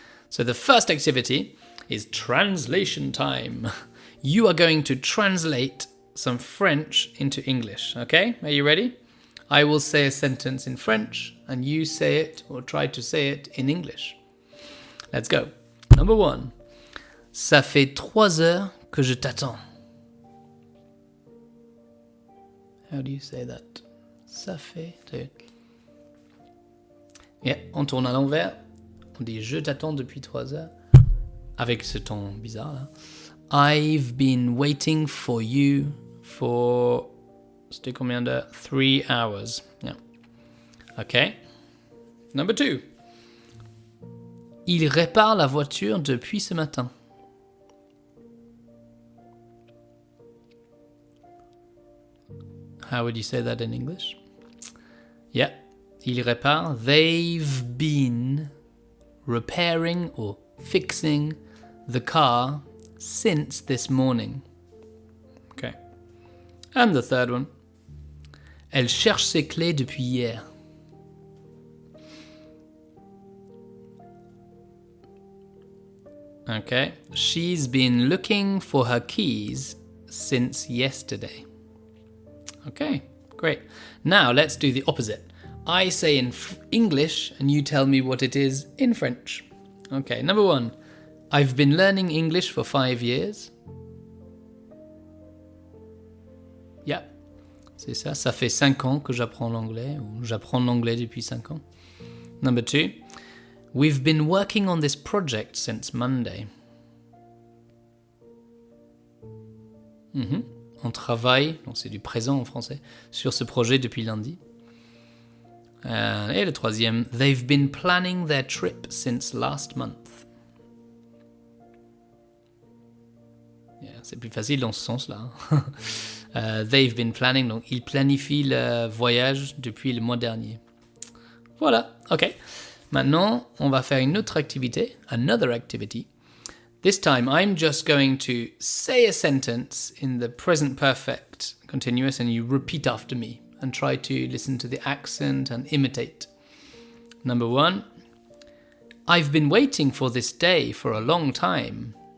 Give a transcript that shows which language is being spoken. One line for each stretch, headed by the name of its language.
English: So the first activity is translation time. You are going to translate some French into English, okay? Are you ready? I will say a sentence in French and you say it or try to say it in English. Let's go. Number 1.
French: Ça fait 3 heures que je t'attends.
English: How do you say that?
French: Ça fait. Yeah, on tourne à l'envers. On dit je t'attends depuis 3 heures. Avec ce ton bizarre là.
English: I've been waiting for you for.
French: C'était combien d'heures?
English: 3 hours. Yeah. Okay. Number 2.
French: Il répare la voiture depuis ce matin.
English: How would you say that in English? Yeah.
French: Il répare.
English: They've been repairing or fixing the car since this morning. Okay. And the third one.
French: Elle cherche ses clés depuis hier.
English: Okay. She's been looking for her keys since yesterday. Okay, great. Now let's do the opposite. I say in English and you tell me what it is in French. Okay, number 1. I've been learning English for 5 years.
French: Yeah, c'est ça. Ça fait 5 ans que j'apprends l'anglais, ou j'apprends l'anglais depuis 5 ans.
English: Number 2. We've been working on this project since Monday.
French: On travaille, donc c'est du présent en français, sur ce projet depuis lundi. Et le 3e,
English: they've been planning their trip since last month.
French: Yeah, c'est plus facile dans ce sens-là.
English: They've been planning,
French: donc ils planifient le voyage depuis le mois dernier. Voilà, ok. Maintenant, on va faire une autre activité,
English: another activity. This time, I'm just going to say a sentence in the present perfect continuous and you repeat after me and try to listen to the accent and imitate. Number 1. I've been waiting for this day for a long time.